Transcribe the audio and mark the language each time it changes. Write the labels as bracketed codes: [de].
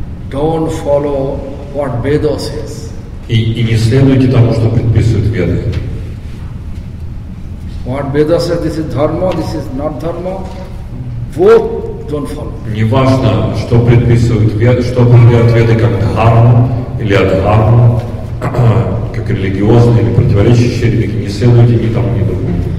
[en] Don't follow what Veda says. [ru] И не следуйте тому, что предписывают Веды. [en] What Veda says, this is dharma, this is not dharma. Both don't follow. [ru] Неважно, что предписывают Веды, что определяют Веды как дхарму или адхарму, как религиозные или противоречащие религии, не следуйте ни тому, ни другому.